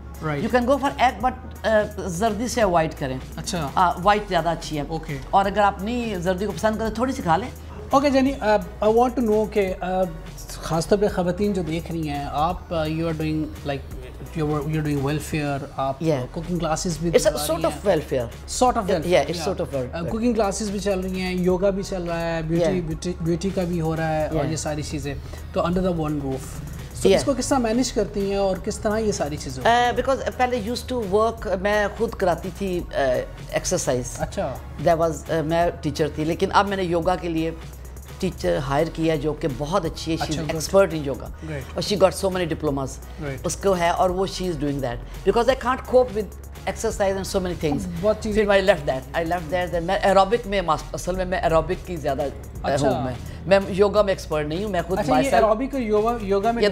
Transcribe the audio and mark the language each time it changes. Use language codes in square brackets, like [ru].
[en] you can go for egg but [ur] زردی سے [en] Avoid کریں. [ur] اچھا، وائٹ زیادہ اچھی ہے. اور اگر آپ نہیں زردی کو پسند کرتے تھوڑی سی کھا لیں. [en] okay Jenny, I want to know [ur] کہ خاص طور پہ خواتین جو دیکھ رہی ہیں، [en] آپ you are doing like you're doing welfare, آپ cooking classes بھی it's a sort of welfare, yeah, it's sort of welfare. [ur] cooking classes بھی چل رہی ہیں، یوگا بھی چل رہا ہے، بیوٹی کا بھی ہو رہا ہے، اور یہ ساری چیزیں تو [en] under the one roof. [ur] اس کو کس طرح مینیج کرتی ہیں اور کس طرح یہ ساری چیزیں؟ بیکاز پہلے [en] use to work, [ur] میں خود کراتی تھی ایکسرسائز. اچھا، میں ٹیچر تھی، لیکن اب میں نے یوگا کے لیے ٹیچر ہائر کیا جو کہ بہت اچھی ہے، [en] she is expert in yoga [ur] اور she got so many diplomas اس کو ہے، اور وہ [en] She is doing that because I can't cope with exercise and so many things. [ur] بہت چیزیں. پھر [en] I left that. [ur] میں ایروبک میں اصل میں ایروبک کی زیادہ ہوں. میں یوگا میں ایکسپرٹ نہیں ہوں. میں خود اچھا یہ ایروبک اور یوگا میں